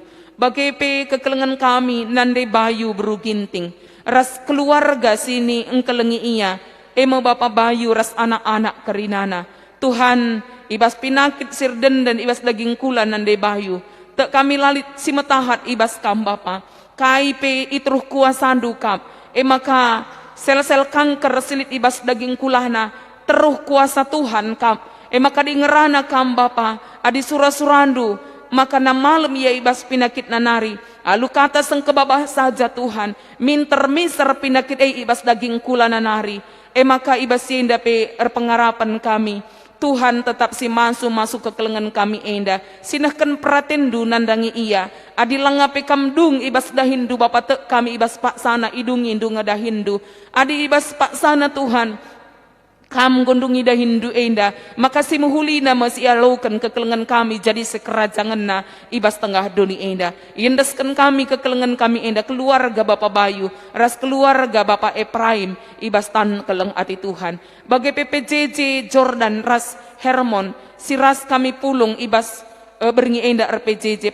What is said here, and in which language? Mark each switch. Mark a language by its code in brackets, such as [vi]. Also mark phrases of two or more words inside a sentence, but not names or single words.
[btx] Bagepe kekelengan kami nande bayu beru ginting, ras keluarga sini engkelengi ia, Bapa bayu ras anak-anak kerinana. Tuhan ibas pinakit sirden dan ibas daging kula nande bayu, Tek kami lalit si metahat ibas kam Bapa. KIP itruh kuasandu kam. Maka sel-sel kanker silit ibas daging kulahna. Teruh kuasa Tuhan kam. Maka di ngerana kam Bapa. Adi surah-surandu. Maka na malam ia ibas pinakit nanari. Alu kata seng kebabah saja Tuhan. Minter-miser pinakit ibas daging kula nanari. Maka ibas yenda pe pengarapan kami. Tuhan tetap si masuk ke kelengan kami enda. Sinahkan pratendu nandangi ia. Adi langape kamdung ibas dahindu Bapa tek kami ibas pak sana idungi indung dahindu. Adi ibas pak sana Tuhan. Kam gondungi dahindu enda. Maka si muhulina masih alaukan ke kelengan kami jadi sekerajangan na ibas tengah doni enda. Yendeskan kami ke kelengan kami enda. Keluarga Bapak Bayu. Ras keluarga Bapak Ephraim. Ibas tan keleng ati Tuhan. Bagi PPJJ Jordan ras Hermon. Si ras kami pulung ibas beringi enda RPJJ.